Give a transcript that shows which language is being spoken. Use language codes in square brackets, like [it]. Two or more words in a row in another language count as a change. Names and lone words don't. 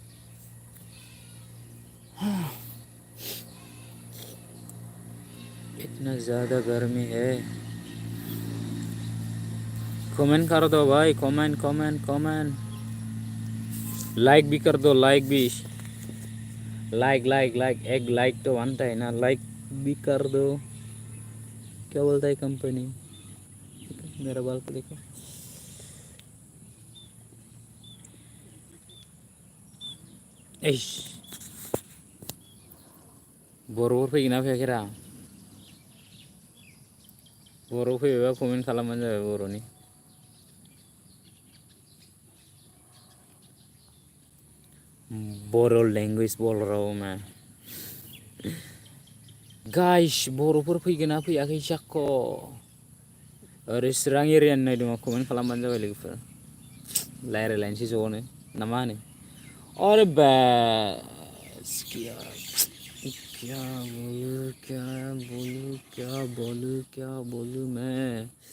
[hi] इतना ज़्यादा गर्मी है, कमेंट कर दो भाई, कमेंट कमेंट कमेंट, लाइक भी कर दो, लाइक भी, लाइक लाइक लाइक, एक लाइक तो बनता है ना, लाइक भी कर दो। क्या बोलता है कंपनी? मेरा बाल को देखो, ऐश बरोबर [brx] फैगोना फैयाखैरा? बर' फैयोबा कमेन्ट खालामबानो जाबाय बर'नि। [hi] बर' लेंगुवेज बोल रहा हूँ मैं। [brx] गाइस बर'फोर फैगोन ना फैयाखै जाख'? ओरै चिरां एरियानि नायदों कमेन्ट खालामबानो जाबाय लोगोफोर, रायज्लायलायनोसै ज'नो ना मा होनो? [hi] अरे बस क्या, क्या बोलूं क्या बोलूं क्या बोलूं क्या बोलूं मैं?